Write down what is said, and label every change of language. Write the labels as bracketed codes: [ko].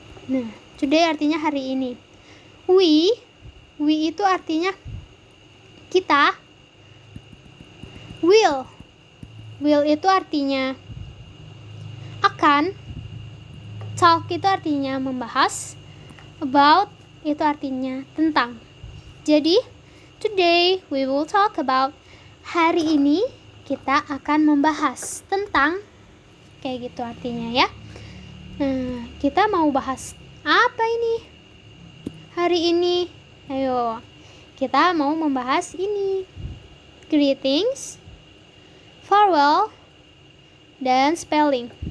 [id] Nah, today artinya hari ini. We itu artinya kita. Will itu artinya akan. Talk itu artinya membahas. About itu artinya tentang. [en] Jadi, today we will talk about. [id] Hari ini kita akan membahas tentang. Kayak gitu artinya ya. Nah, kita mau bahas apa ini? Hari ini, ayo, kita mau membahas ini. [en] Greetings, farewell, dan spelling.